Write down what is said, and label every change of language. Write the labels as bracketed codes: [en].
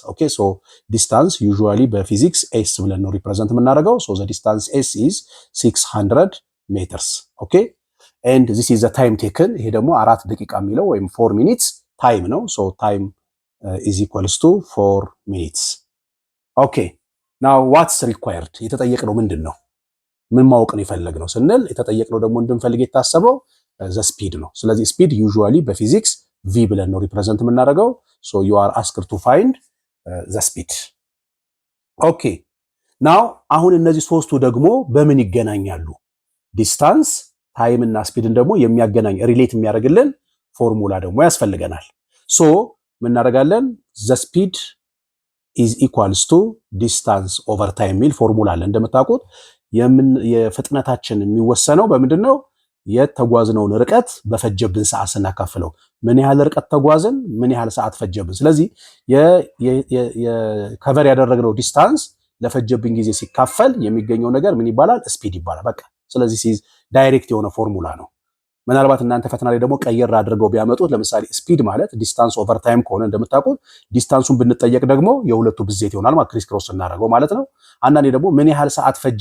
[en] okay so distance usually [am] በፊዚክስ s ብለን ነው ሪፕሬዘንት የምናደርገው. [en] so the distance s is 600 meters. okay and this is the time taken. [am] ይሄ ደግሞ 4 ደቂቃ የሚለው ወይም 4 [en] minutes time [am] ነው. [en] so time is equals to 4 minutes. okay now what's required? [am] የተጠየቅነው ምንድነው? ምን ማወቅ ነው የፈለግነው ስንል የተጠየቅነው ደግሞ እንድንፈልግ የታሰበው [en] the speed [am] ነው። ስለዚህ [en] speed usually [am] በፊዚክስ v ብለን ነው ሪፕሬዘንት የምናደርገው. [en] so you are asked to find the speed. okay now [am] አሁን እነዚህ ሶስቱ ደግሞ በምን ይገናኛሉ? ዲስታንስ ታይም እና ስፒድን ደግሞ የሚያገናኝ ሪሌት የሚያደርግልን ፎርሙላ ደግሞ ያስፈልገናል። so ምን እናደርጋለን? [en] the speed is equals to distance over time [am] ሚል ፎርሙላ አለ። እንደምታውቁት የፍጥነታችን የሚወሰነው በምንድነው? የተጓዝነውን ርቀት በፈጀብን ሰዓት ስናካፍለው ምን ያህል ርቀት ተጓዝን፣ ምን ያህል ሰዓት ፈጀብን። ስለዚህ የከቨር ያደረግነው ዲስታንስ ለፈጀብን ጊዜ ሲካፈል የሚገኘው ነገር ምን ይባላል? ስፒድ ይባላል። በቃ ስለዚህ ዳይሬክት የሆነ ፎርሙላ ነው። ምናልባት እናንተ ፈተና ላይ ደግሞ ቀየር አድርገው ቢያመጡት ለምሳሌ ስፒድ ማለት ዲስታንስ ኦቨር ታይም ከሆነ እንደምታውቁት ዲስታንሱን ብንጠየቅ ደግሞ የሁለቱ ብዜት ይሆናል ማለት ክሪስ ክሮስ እናደርገው ማለት ነው። አንዳንዴ ደግሞ ምን ያህል ሰዓት